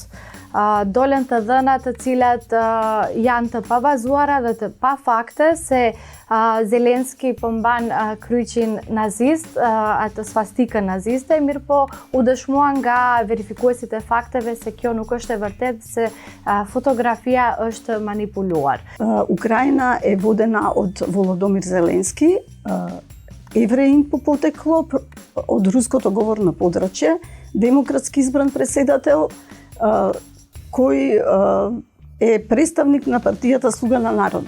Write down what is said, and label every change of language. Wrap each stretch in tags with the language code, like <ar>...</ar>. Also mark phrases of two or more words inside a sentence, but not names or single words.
<sq>Dolen të dhëna të cilat janë të pabazuara dhe të pa fakte se Zelenski përmban kryqin nazist, atë svastikën naziste, mirë po u dëshmua nga verifikuesit e fakteve se kjo nuk është e vërtet, se fotografia është manipuluar.</sq> <mk>Украина е водена од Володомир Зеленски, евреин по потекло, од руското говорно подрачје, демократски избран преседател, кој е представник на партијата Слуга на народот.</mk>